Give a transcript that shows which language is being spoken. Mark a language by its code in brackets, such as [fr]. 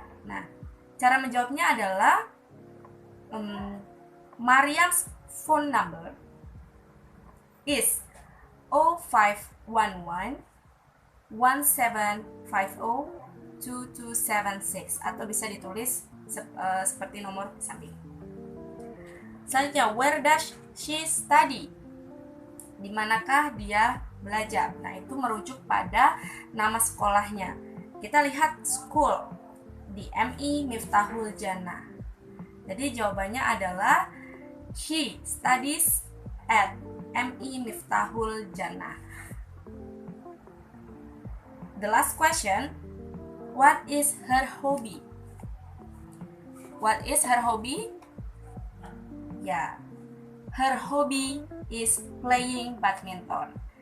[id] Nah, cara menjawabnya adalah [en] Maryam's phone number is 0511 1750 2276 [id] atau bisa ditulis seperti nomor samping. Selanjutnya, [en] where does she study? [id] Di manakah dia belajar? Nah, itu merujuk pada nama sekolahnya. Kita lihat school di MI Miftahul Jannah. Jadi jawabannya adalah [en] she studies at [id] MI Miftahul Jannah. [en] The last question, what is her hobby? What is her hobby? Ya, her hobby is playing badminton.